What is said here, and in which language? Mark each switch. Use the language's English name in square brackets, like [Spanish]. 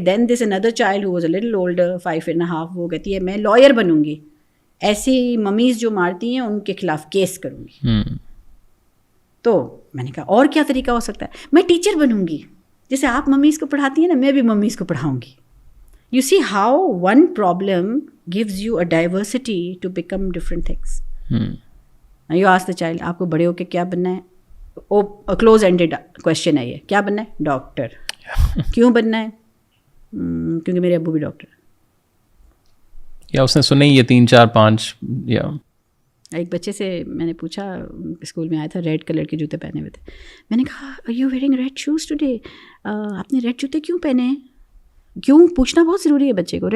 [English] then this under child who was a little older, [Urdu] 5.5, وہ کہتی ہے میں لائر بنوں گی, ایسی ممیز جو مارتی ہیں ان کے خلاف کیس کروں گی. تو میں نے کہا اور کیا طریقہ ہو سکتا ہے, میں ٹیچر بنوں گی, جیسے آپ ممیز کو پڑھاتی ہیں نا, میں بھی ممیز کو پڑھاؤں گی. [English] You see how one problem gives you a diversity to become different things. Now you ask the child, [Urdu] آپ کو بڑے ہو کے کیا بننا ہے, [English] close ended question [Urdu] ہے یہ, کیا بننا ہے؟ ڈاکٹر. کیوں بننا ہے؟ کیونکہ میرے ابو بھی ڈاکٹر. یا اس نے سنے یہ 3 4 5. یا ایک بچے سے میں نے پوچھا, اسکول میں آیا تھا, ریڈ کلر کے جوتے پہنے ہوئے تھے, میں نے کہا [English] are you wearing red shoes today, [Urdu] آپ نے ریڈ جوتے کیوں پہنے ہیں؟ کیوں پوچھنا بہت ضروری ہے بچے کو.